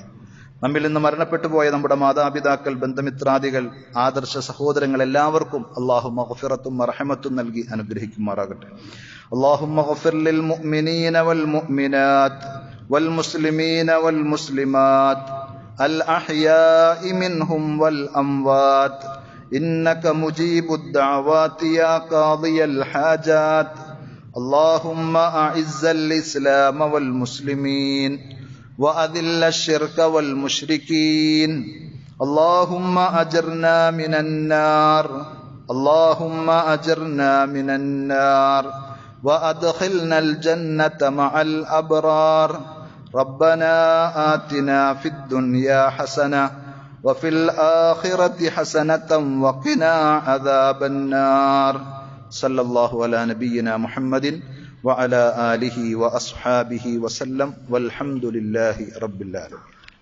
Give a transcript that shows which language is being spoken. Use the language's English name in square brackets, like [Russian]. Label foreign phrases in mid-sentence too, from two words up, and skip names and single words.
[Malayalam] നമ്മിൽ നിന്ന് മരണപ്പെട്ടു പോയ നമ്മുടെ മാതാപിതാക്കൾ, ബന്ധുമിത്രാദികൾ, ആദർശ സഹോദരങ്ങൾ എല്ലാവർക്കും അല്ലാഹു മഗ്ഫിറത്തും മർഹമത്തും നൽകി അനുഗ്രഹിക്കുമാറാകട്ടെ. [Arabic] اللهم اغفر للمؤمنين والمؤمنات والمسلمين والمسلمات الأحياء منهم والأموات إنك مجيب الدعوات يا قاضي الحاجات اللهم أعز الإسلام والمسلمين وأذل الشرك والمشركين اللهم أجرنا من النار اللهم أجرنا من النار وأدخلنا الجنة مع الأبرار ربنا آتنا في الدنيا حسنة وفي الآخرة حسنة وقنا عذاب النار صلى الله على نبينا محمد وعلى آله وأصحابه وسلم والحمد لله رب العالمين.